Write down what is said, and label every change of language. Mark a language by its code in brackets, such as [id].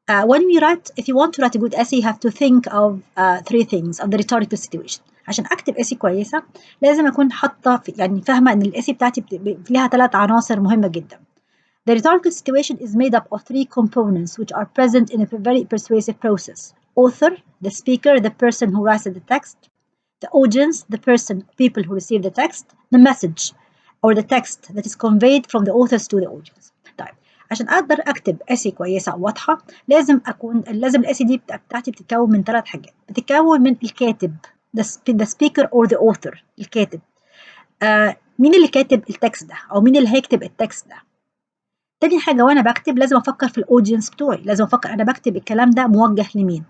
[en] When we write, if you want to write a good essay, you have to think of 3 things of the rhetorical situation. [ar] عشان اكتب اسي كويسه لازم اكون حاطه يعني فاهمه ان الاسي بتاعتي ليها 3 عناصر مهمه جدا. [en] The rhetorical situation is made up of 3 components which are present in a very persuasive process: author, the speaker, the person who writes the text; the audience, the people who receive the text; the message or the text that is conveyed from the authors to the audience. [ar] طيب عشان أقدر أكتب essay كويسة واضحة لازم الessay دي بتاعتي بتتكون من 3 حاجات. بتتكون من الكاتب، [en] the speaker or the author، [ar] الكاتب. مين اللي كاتب التكست ده أو مين اللي هيكتب التكست ده. تاني حاجة وأنا بكتب لازم أفكر في الأودينس بتوعي، لازم أفكر أنا بكتب الكلام ده موجه لمين.